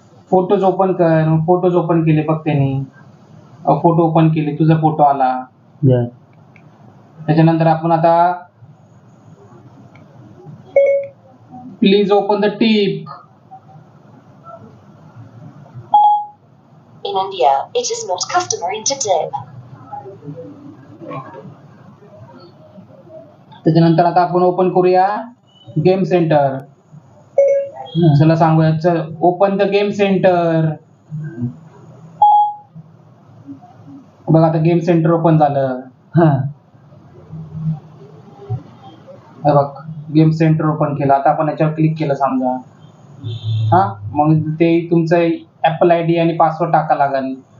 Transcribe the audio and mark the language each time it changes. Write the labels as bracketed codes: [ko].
[mr] Photos open कर. Photos open केले बघ त्यांनी. फोटो ओपन केले, तुझा फोटो आला. बर. त्याच्यानंतर आपण आता [en] Please open the tip. In India, it is not customary to tip. [mr] त्याच्यानंतर आता आपण ओपन करूया गेम सेंटर. चला सांगूया, चल [en] Open the game centre. [mr] बघ आता गेम सेंटर ओपन झालं. हा हे बघ गेम सेंटर ओपन केलं. आता आपण याच्यावर क्लिक केलं समजा. हा मग ते तुमचं ऍपल आयडी आणि पासवर्ड टाका लागेल.